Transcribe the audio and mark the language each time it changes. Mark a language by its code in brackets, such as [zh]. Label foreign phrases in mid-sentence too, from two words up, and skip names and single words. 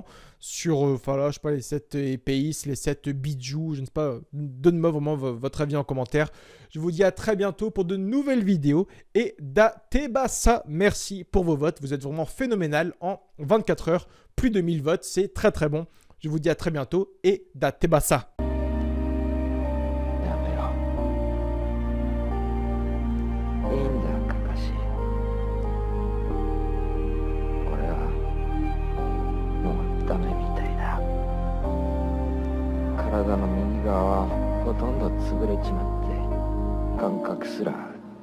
[fr] Sur, enfin là, je sais pas, les 7 épéistes, les 7 bijou, je ne sais pas. Donnez-moi vraiment votre avis en commentaire. Je vous dis à très bientôt pour de nouvelles vidéos. Et Datebasa, merci pour vos votes. Vous êtes vraiment phénoménal en 24 heures. Plus de 1000 votes, c'est très très bon. Je vous dis à très bientôt et Datebasa. [ja] いいんだ、カカシ。俺はもうダメみたいだ。体の右側はほとんど潰れちまって、感覚すら